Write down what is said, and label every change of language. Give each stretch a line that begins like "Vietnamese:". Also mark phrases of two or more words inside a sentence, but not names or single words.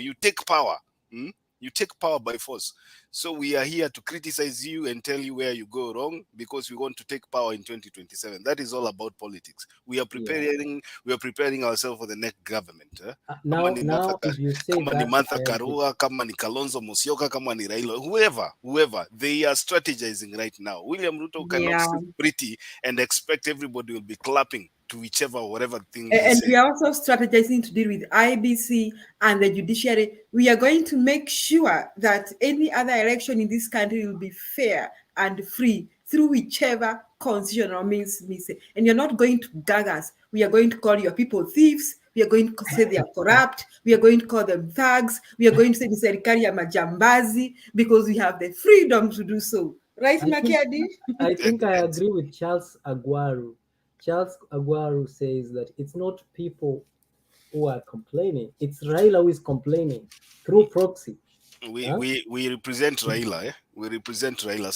English: You take power. Hmm? You take power by force. So we are here to criticize you and tell you where you go wrong because we want to take power in 2027. That is all about politics. We are preparing ourselves for the next government. Now, if you say
Swahili: Kama ni
English: that, Martha I agree.
Swahili: Karua, kama ni Kalonzo Musyoka, kama ni Raila,
English: whoever, they are strategizing right now. William Ruto cannot sit pretty and expect everybody will be clapping to whatever thing he And says. we are also strategizing to deal with IBC and the judiciary. We are going to make sure that any other election in this country will be fair and free through whichever constitutional means. And you're not going to gag us. We are going to call your people thieves. We are going to say they are corrupt. We are going to call them thugs. We are going to say the
Swahili: serikali ya majambazi
English: because we have the freedom to do so. Right, Makiadi? I think I agree with Charles Aguaru. Charles Aguaru says that it's not people who are complaining, it's Raila who is complaining through proxy. We represent Raila. We represent Raila.